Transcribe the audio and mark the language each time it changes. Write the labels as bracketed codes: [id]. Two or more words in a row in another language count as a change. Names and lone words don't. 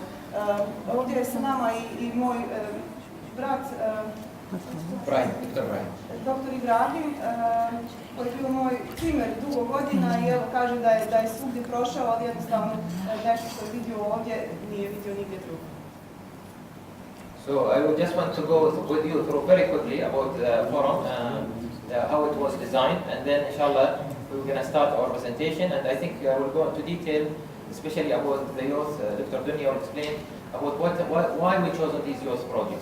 [bs] Ovdje je sa nama i moj brat Dr. Ibrahim, koji je bio moj primer dugo godina i evo kaže da je svugdje prošao, ali jednostavno nešto što je vidio ovdje nije vidio nigdje drugo. [en] So I would just want to go with you through very quickly about the forum, how it was designed, and then inshallah we're going to start our presentation, and I think we'll go into detail, especially about the youth. Dr. Dunya will explain about why we chose these youth projects.